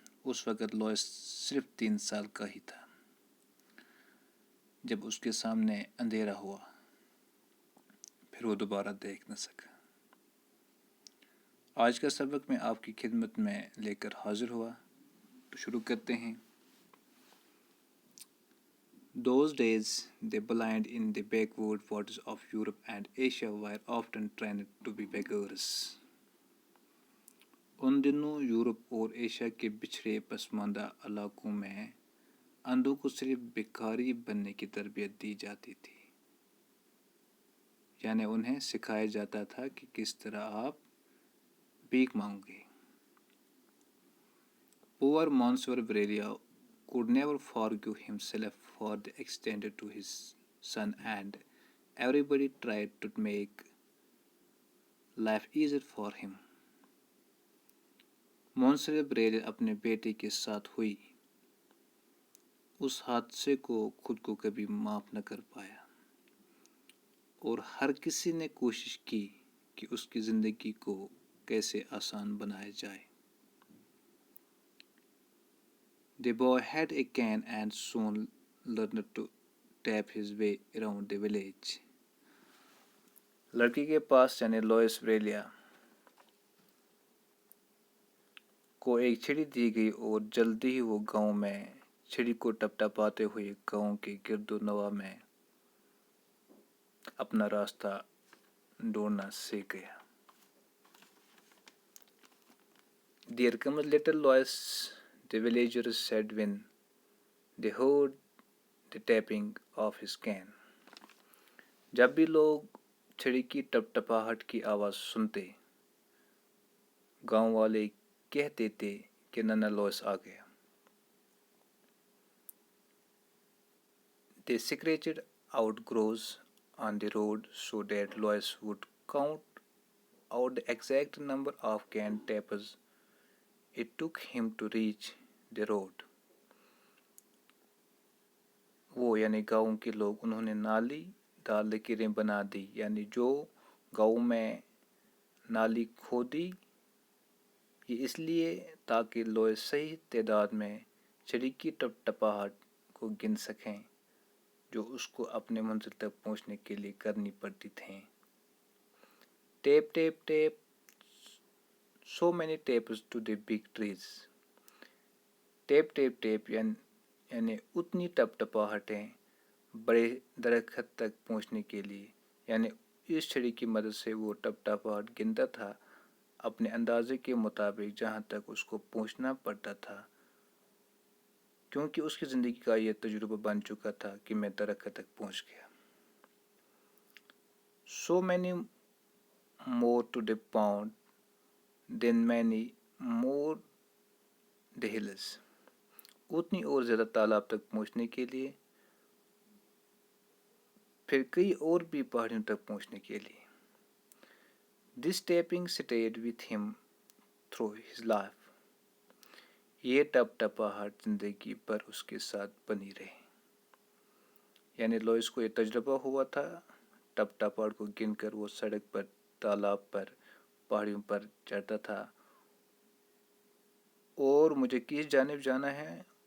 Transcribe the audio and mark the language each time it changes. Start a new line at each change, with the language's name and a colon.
Urdu: اس وقت لوئس صرف 3 سال کا ہی تھا جب اس کے سامنے اندھیرا ہوا. پھر وہ دوبارہ دیکھ نہ سکا. آج کا سبق میں آپ کی خدمت میں لے کر حاضر ہوا، تو شروع کرتے ہیں.
English: Those days, the blind in the backward parts of Europe and Asia were often trained to be beggars.
Urdu: ان دنوں یورپ اور ایشیا کے پچھڑے پسماندہ علاقوں میں اندھوں کو صرف بھکاری بننے کی تربیت دی جاتی تھی. یعنی انہیں سکھایا جاتا تھا کہ کس طرح آپ بھیک مانگو گے.
English: Poor Monsieur Brellia could never forgive himself for the extent to his son, and everybody tried to make life easier for him.
Urdu: مونسر Braille اپنے بیٹے کے ساتھ ہوئی اس حادثے کو خود کو کبھی معاف نہ کر پایا، اور ہر کسی نے کوشش کی کہ اس کی زندگی کو کیسے آسان بنایا جائے.
English: The boy had a cane and soon learned to tap his way around the village.
Urdu: لڑکی کے پاس یعنی لوئس بریلیا کو ایک چھڑی دی گئی اور جلدی ہی وہ گاؤں میں چھڑی کو ٹپٹپاتے ہوئے گاؤں کے گرد و نواح میں اپنا راستہ ڈھونڈنا سیکھ گیا.
English: There comes little Lois, the villagers said when they heard the tapping of his cane.
Urdu: جب بھی لوگ چھڑی کی ٹپٹپاہٹ کی آواز سنتے، گاؤں والے کہتے تھے کہ نانا لوئس آ گیا.
English: They scratched out grooves on the road so that Lois would count out the exact number of cane taps it took him to reach the road.
Urdu: وہ یعنی گاؤں کے لوگ انہوں نے نالی دار لکیریں بنا دی، یعنی جو گاؤں میں نالی کھودی یہ اس لیے تاکہ لوئس صحیح تعداد میں چھڑی کی ٹپٹپاہٹ کو گن سکیں جو اس کو اپنے منزل تک پہنچنے کے لیے کرنی پڑتی تھیں.
English: Tap tap tap so many taps to the big trees.
Urdu: Tape tape tape یعنی اتنی ٹپٹپاہٹیں بڑے درخت تک پہنچنے کے لیے، یعنی اس چھڑی کی مدد سے وہ ٹپٹپاہٹ گنتا تھا اپنے اندازے کے مطابق جہاں تک اس کو پہنچنا پڑتا تھا، کیونکہ اس کی زندگی کا یہ تجربہ بن چکا تھا کہ میں درخت تک پہنچ گیا.
English: So many more to the pond, then many more the hills.
Urdu: اتنی اور زیادہ تالاب تک پہنچنے کے لیے، پھر کئی اور بھی پہاڑیوں تک پہنچنے کے لیے.
English: This tapping stayed with him through his life.
Urdu: یہ ٹپٹپاہٹ زندگی پر اس کے ساتھ بنی رہی. یعنی لوئس کو یہ تجربہ ہوا تھا ٹپٹپاہٹ کو گن کر وہ سڑک پر، تالاب پر، پہاڑیوں پر چڑھتا تھا، اور مجھے کس جانب جانا ہے